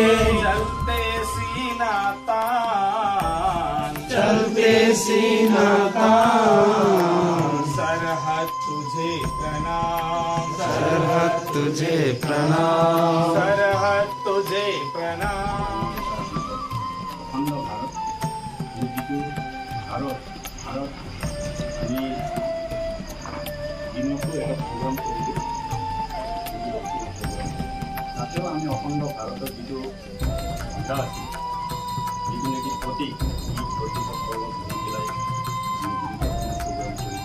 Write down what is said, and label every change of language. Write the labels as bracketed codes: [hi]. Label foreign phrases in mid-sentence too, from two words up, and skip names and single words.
[hi] चलते सीना तान, चलते सीना तान। सरहद तुझे प्रणाम, सरहद तुझे प्रणाम, सरहद तुझे प्रणाम। [as] অখণ্ড ভাৰত আমি যিটো ভাৰত আমি দিনতো এটা প্ৰগ্ৰাম কৰিলোঁ, তাতেও আমি অখণ্ড ভাৰতৰ যিটো ঝাণ্ডা আছিল, যিটো নেকি প্ৰতীক, এই প্ৰতীকক লগত ধৰি পেলাই আমি প্ৰগ্ৰাম কৰিলোঁ।